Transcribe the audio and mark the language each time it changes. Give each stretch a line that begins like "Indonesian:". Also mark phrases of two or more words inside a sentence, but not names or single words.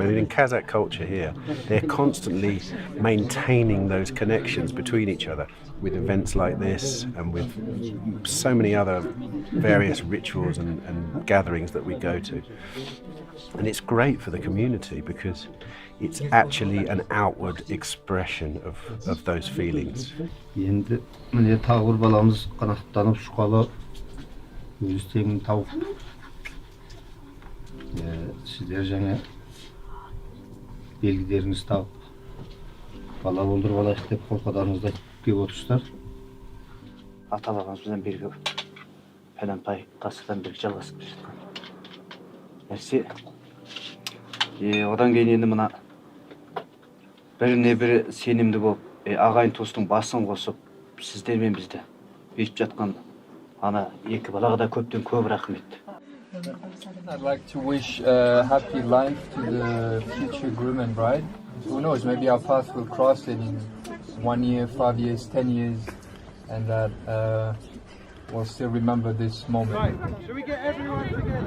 English: And in Kazakh culture here, they're constantly maintaining those connections between each other with events like this and with so many other various rituals and gatherings that we go to. And it's great for the community because it's actually an outward expression of those feelings.
Kazakh: Енді міне тағы бір баламыз қанаттанып ұшқалы өзі тегін тауып. Сіздер жаңа белгілеріңізді тауып бала болдырып алайық деп қолқадарыңызды айтып келіп отырсыздар. Ата бабамыздан бергі пәленбай ғасырдан бері жалғасып келе жатқан нәрсе. Одан кейін енді мына біріне бірі сенімді болып, ағайын туыстың басын қосып, сіздермен бізді өйтіп жатқан ана екі балаға да көптен көп рахмет.
English: I'd like to wish a happy life to the future groom and bride. Who knows, maybe our paths will cross in 1 year, 5 years, 10 years, and that we'll still remember this moment. Right, shall we get everyone together?